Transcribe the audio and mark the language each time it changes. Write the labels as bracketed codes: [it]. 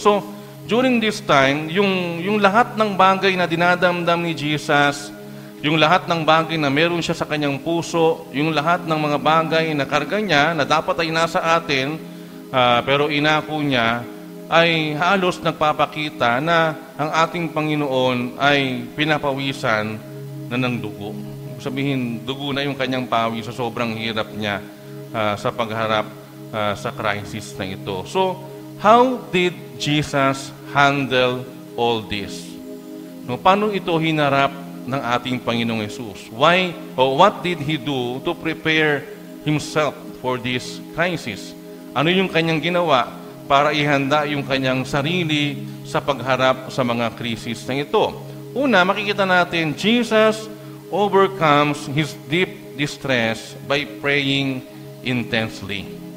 [tl] So, during this time, yung lahat ng bagay na dinadamdam ni Jesus, yung lahat ng bagay na meron siya sa kanyang puso, yung lahat ng mga bagay na karga niya, na dapat ay nasa atin, pero inako niya, ay halos nagpapakita na ang ating Panginoon ay pinapawisan na ng dugo. Sabihin, dugo na yung kanyang pawis sa sobrang hirap niya sa pagharap sa crisis na ito. [en] So, how did Jesus handle all this? [tl] No, paano ito hinarap ng ating Panginoong Yesus? [en] Why, or what did He do to prepare Himself for this crisis? [tl] Ano yung kanyang ginawa para ihanda yung kanyang sarili sa pagharap sa mga krisis na ito? Una, makikita natin, [en] Jesus overcomes his deep distress by praying intensely.